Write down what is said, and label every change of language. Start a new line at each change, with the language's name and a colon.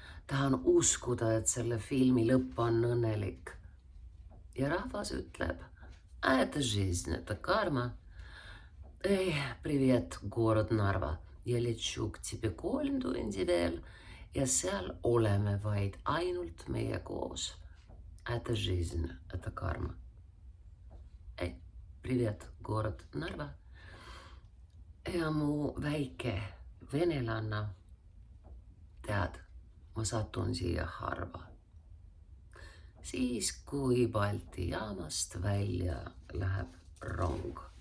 Estonian: Tahan uskuda, et selle filmi lõpp on õnnelik. Ja rahvas ütleb,
Russian: это жизнь, это карма. Эй, привет, город Нарва. Ja letsuu к тебе
Estonian: 3 tundi veel ja seal oleme vaid ainult meie koos.
Russian: Это жизнь, это karma.
Estonian: Ei,
Russian: привет, город Narva.
Estonian: Ja mu väike venelanna. Tead, ma satun siia harva. Siis, kui Balti jaamast välja läheb rong.